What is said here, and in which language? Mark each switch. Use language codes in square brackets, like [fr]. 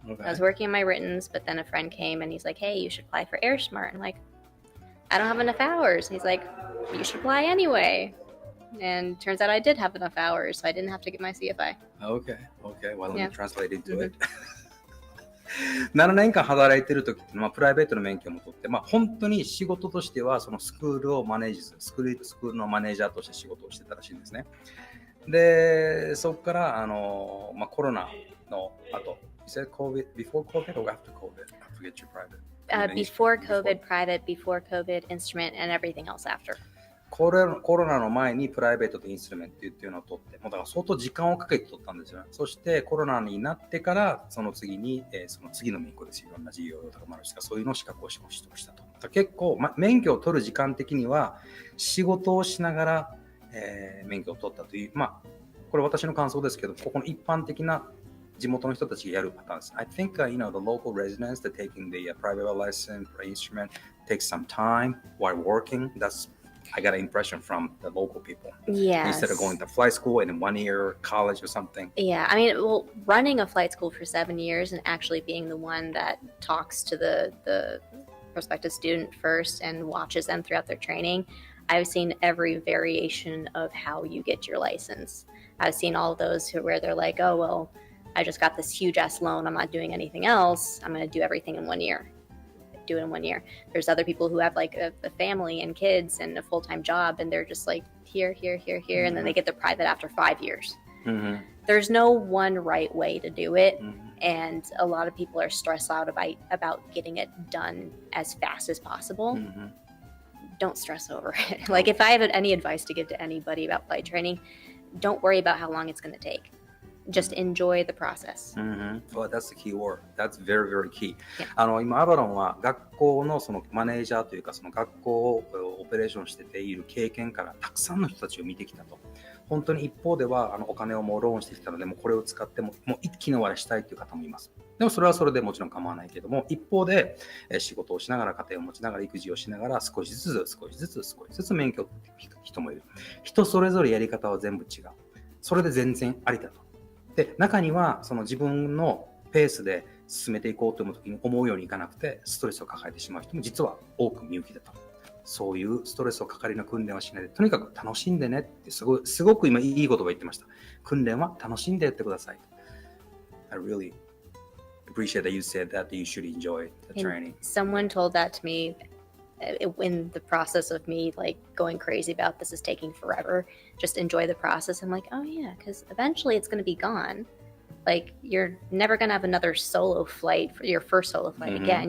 [en] I was working on my writtens, but then a friend came and he's like, hey, you should apply for AirSmart. I'm like, I don't have enough hours. He's like, you should apply anyway. And turns out I did have enough hours, so I didn't have to get my CFI. Okay. Well, let me translate into it. [ja] 7年間働いてる時って、プライベートの免許も取って、本当に仕事としてはそのスクールをマネージするスクールのマネージャーとして仕事をしてたらしいんですね。で、そこからコロナの後、 [en] You said COVID before COVID or after COVID? I forget your private. Before COVID, private, before COVID, instrument, and everything else after. [ja] コロナの前にプライベートとインストゥルメントっていうのを取って、だから相当時間をかけて取ったんですよね。そしてコロナになってから、その次に、その次の免許ですよ。いろんな事業とかもあるし、そういうのを資格を取得したと。結構、免許を取る時間的には、仕事をしながら、免許を取ったという、これ私の感想ですけど、ここの一般的な地元の人たちがやるパターンです。 [en] I think, the local residents that taking the private license for instrument takes some time while working. I got an impression from the local people. Yes. Instead of going to flight school and in 1 year college or something. Yeah, running a flight school for 7 years and actually being the one that talks to the prospective student first and watches them throughout their training, I've seen every variation of how you get your license. I've seen all of those where they're like, oh, well, I just got this huge ass loan. I'm not doing anything else. I'm going to do everything in 1 year. Do it in 1 year. There's other people who have like a family and kids and a full-time job, and they're just like here, and then they get their private after 5 years. There's no one right way to do it, and a lot of people are stressed out about getting it done as fast as possible. Don't stress over it. Like, if I have any advice to give to anybody about flight training, don't worry about how long it's going to take. Just enjoy the process. Well, that's the key word. That's very, very key. [ja] 今アバロンは学校のそのマネージャーというか、その学校をオペレーションしてている経験からたくさんの人たちを見てきたと。本当に一方ではお金をもうローンしてきたので、もうこれを使ってもう一気に終わりしたいという方もいます。でもそれはそれでもちろん構わないけども、一方で仕事をしながら、家庭を持ちながら、育児をしながら、少しずつ免許を取っていく人もいる。人それぞれやり方は全部違う。それで全然ありだと。で、中にはその自分のペースで進めていこうと思うときに思うようにいかなくてストレスを抱えてしまう人も実は多く見受けてた。そういうストレスをかかりの訓練はしないで、とにかく楽しんでねってすごく今いい言葉言ってました。訓練は楽しんでやってください。 [en] I really appreciate that you said that you should enjoy the training. Someone told that to me in the process of me like going crazy about this is taking forever. Just enjoy the process. I'm like, oh yeah, because eventually it's going to be gone. Like, you're never going to have another solo flight for your first solo flight again.